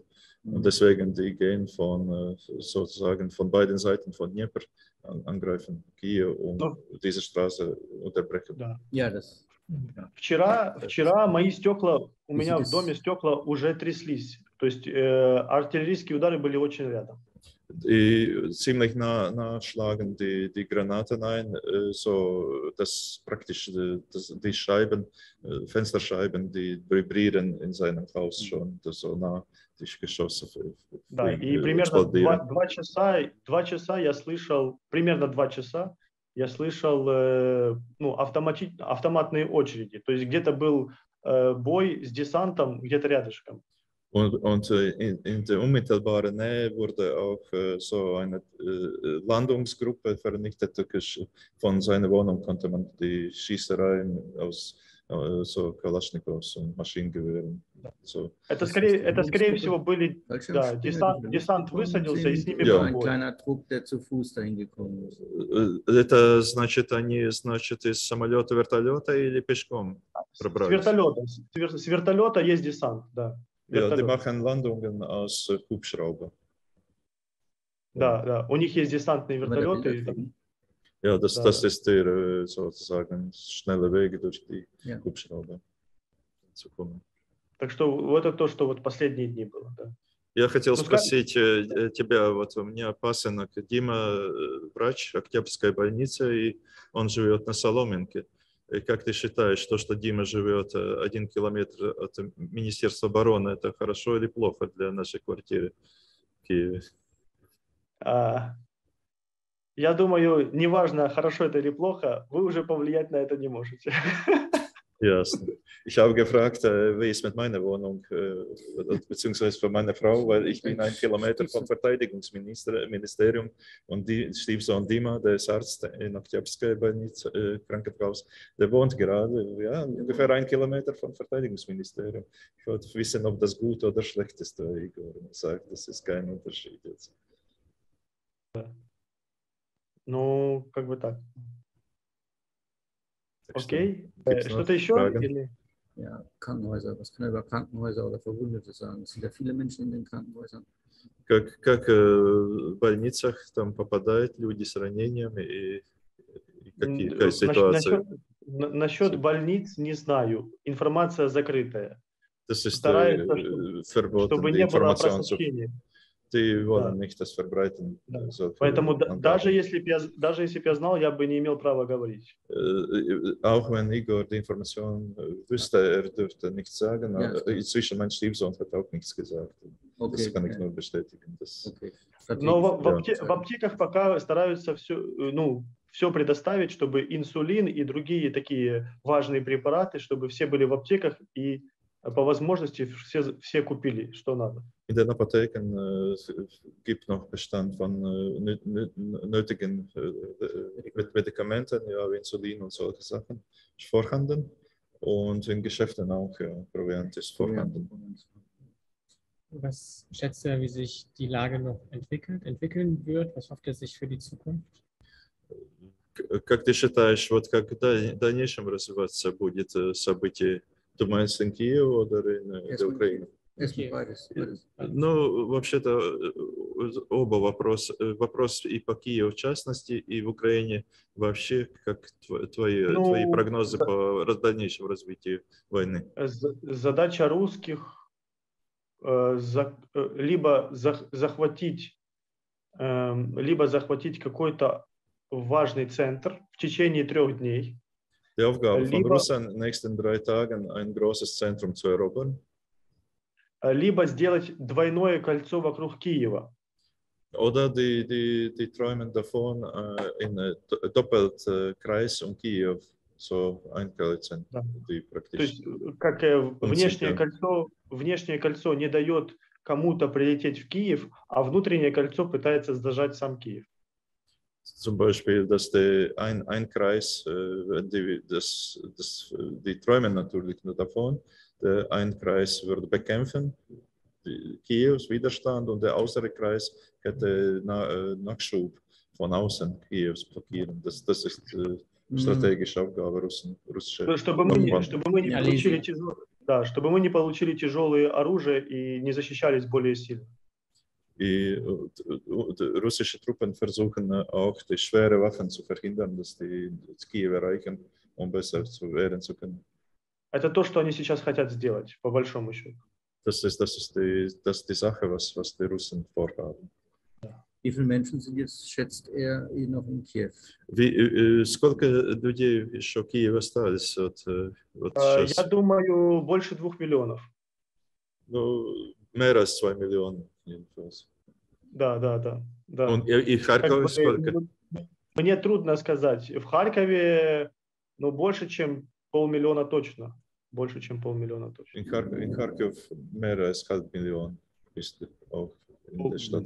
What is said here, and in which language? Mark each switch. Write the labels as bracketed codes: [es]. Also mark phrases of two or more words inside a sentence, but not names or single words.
[de] Und deswegen, die gehen sozusagen von beiden Seiten von Dnieper angreifen Kiew und diese Straße unterbrechen. [ru] Да. [de] Ja, [ru] Вчера мои стекла, у меня в доме стекла уже тряслись. То есть артиллерийские удары были очень рядом. [de] Ziemlich nah schlagen die Granaten ein, so dass praktisch die Scheiben, Fensterscheiben, die vibrieren in seinem Haus schon, so nah die Geschosse. [ru] Да, и примерно 2 часа я слышал, примерно 2 часа я слышал автоматные очереди. То есть где-то был бой с десантом где-то рядышком. [de] Und in der unmittelbaren Nähe wurde auch so eine Landungsgruppe vernichtet. Von seiner Wohnung konnte man die Schießereien aus so Kalaschnikows und Maschinengewehren. So. [ru] Это, скорее всего, были, да, десант высадился, и с ними был [de] ein [ru] бой. [de] kleiner Trupp, der zu Fuß dahin gekommen ist. [ru] Это значит, они, значит, из самолета, вертолета или пешком пробрались? С вертолета есть десант, да. [de] Ja, die machen Landungen aus Hubschrauber. [ru] Да, да. У них есть десантные вертолеты. [de] Ja, das ist der sozusagen schnelle Weg durch die Hubschrauber zu kommen. [ru] Так что вот это то, что вот последние дни было. Да. Я хотел спросить тебя, вот у меня пасынок Дима, врач Октябрьской больницы, и он живет на Соломенке. И как ты считаешь, то, что Дима живет 1 километр от Министерства обороны, это хорошо или плохо для нашей квартиры в Киеве? Я думаю, неважно, хорошо это или плохо, вы уже повлиять на это не можете. Ясно. [de] Ich habe gefragt, wie es mit meiner Wohnung, beziehungsweise von meiner Frau, weil ich bin 1 Kilometer vom Verteidigungsministerium und die Stiefsohn Dima, der ist Arzt in Oktябрьской больнице, Krankenhaus, der wohnt gerade ungefähr 1 Kilometer vom Verteidigungsministerium. Ich wollte wissen, ob das gut oder schlecht ist, weil Igor sagt, das ist kein Unterschied jetzt. [ru] Ну, как бы так. Окей. Что-то еще? Или? [de] Ja, Krankenhäuser. Was kann er über Krankenhäuser oder Verwundete sagen? Es sind ja viele Menschen in den Krankenhäusern. [ru] Как в больницах там попадают люди с ранениями и какие ситуации? Насчет больниц не знаю. Информация закрытая. [de] Das ist [ru] чтобы не было просвещения. [de] Die wollen nicht das verbreiten. [ru] Да. Поэтому даже если бы я знал, я бы не имел права говорить. [de] Auch wenn Igor die Information wüsste, er dürfte nichts sagen. Inzwischen mein Stiefsohn hat auch nichts gesagt. Das kann ich nur bestätigen. [ru] Но в аптеках пока стараются все предоставить, чтобы инсулин и другие такие важные препараты, чтобы все были в аптеках и по возможности все купили, что надо. [de] In den Apotheken gibt noch Bestand von nötigen Medikamenten, ja, Insulin und solche Sachen vorhanden. Und in Geschäften auch, ja, Proviant ist vorhanden. Was schätzt er, wie sich die Lage noch entwickeln wird? Was hofft er sich für die Zukunft? [ru] Как ты считаешь, вот как в дальнейшем развиваться будет событие? Думаешь, in Kiev или in Украине? Ну, вообще-то оба вопроса. Вопрос и по Киеву в частности, и в Украине вообще. Как твои прогнозы по дальнейшему развитию войны? Задача русских либо захватить какой-то важный центр в течение 3 дней. [de] Die Aufgabe von Russland in den nächsten 3 Tagen ein großes Zentrum zu erobern. [ru] Либо сделать двойное кольцо вокруг Киева. [de] Oder die träumen davon, in doppelt Kreis um Kiew so einkreuzen. [ru] Да. То есть, как внешнее кольцо не дает кому-то прилететь в Киев, а внутреннее кольцо пытается зажать сам Киев. [de] Zum Beispiel, dass ein Kreis, die träumen natürlich nur davon, ein Kreis würde bekämpfen, Kiews Widerstand, und der äußere Kreis hätte Nachschub von außen Kiews blockieren. Das ist strategische Aufgabe russischer. [ru] Чтобы мы не получили тяжелое оружие и не защищались более сильно. [de] Die russische Truppen versuchen auch, die schwere Waffen zu verhindern, dass die Kiew erreichen, um besser zu wehren zu können. [ru] Это то, что они сейчас хотят сделать, по большому счету. [de] Das ist die Sache, was die Russen vorhaben. Wie viele Menschen sind jetzt, schätzt er, noch in Kiew? [ru] Сколько людей еще в Киеве остались? Я думаю, больше 2 миллионов. Ну, [de] mehr als 2 Millionen. [ru] Да. И в Харькове сколько? Мне трудно сказать. В Харькове больше, чем 500 000 точно. больше, чем 500 000 точно. [de] In Kharkiv mehr als 500.000 bist du auch in der Stadt